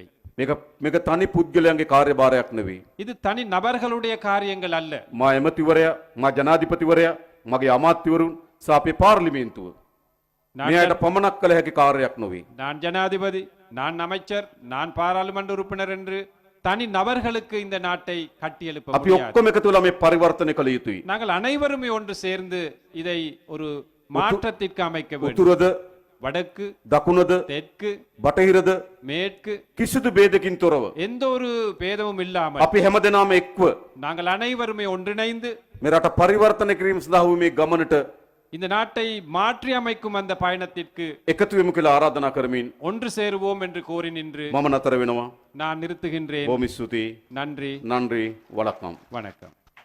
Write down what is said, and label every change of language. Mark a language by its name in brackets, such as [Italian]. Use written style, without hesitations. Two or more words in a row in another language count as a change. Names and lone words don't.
[Sinhala] මේක තනි පුද්ගලයන්ගේ කාර්යභාරයක් නෙවෙයි. [Tamil] இது தனி நபர்களுடைய காரியங்கள் அல்ல. [Sinhala] මා එමතිවරයා, මා ජනාධිපතිවරයා, මගේ අමාත්‍යවරුන් සහ අපේ පාර්ලිමේන්තුව [Tamil] நான் [Sinhala] මේ අයට පමණක් කළ හැකි කාර්යයක් නොවේ. [Tamil] நான் ஜனாதிபதி, நான் அமைச்சர், நான் பாராளுமன்ற உறுப்பினர் என்று தனி நபர்களுக்கு இந்த நாட்டை கட்டியெழுப்ப [Sinhala] අපි [Tamil] முடியாது. [Sinhala] ඔක්කොම එකතු වෙලා මේ පරිවර්තනය කළ යුතුයි. [Tamil] நாங்கள் அனைவருமே ஒன்று சேர்ந்து இதை ஒரு மாற்றத்திற்கு அமைக்க வேண்டும். [Sinhala] උතුරද, [Tamil] வடக்கு, [Sinhala] දකුණද, [Tamil] தெற்கு, [Sinhala] බටහිරද [Tamil] மேற்கு [Sinhala] කිසිදු ભેදකින් තොරව [Tamil] எந்த ஒரு பேதமும் இல்லாமல் [Sinhala] අපි හැමදෙනාම එක්ව [Tamil] நாங்கள் அனைவருமே ஒன்றிணைந்து [Sinhala] මේ රට පරිවර්තනය කිරීම සඳහා වූ මේ ගමනට [Tamil] இந்த நாட்டை மாற்றி அமைக்கும் அந்த பயணத்திற்கு [Sinhala] එකතු වෙමු කියලා ආරාධනා කරමින් [Tamil] ஒன்று சேருவோம் என்று கோரி நின்று [Sinhala] මම නතර වෙනවා. [Tamil] நான் நிறுத்துகின்றேன். [Sinhala] බොහොම ස්තුතියි. [Tamil] நன்றி, நன்றி வணக்கம். வணக்கம்.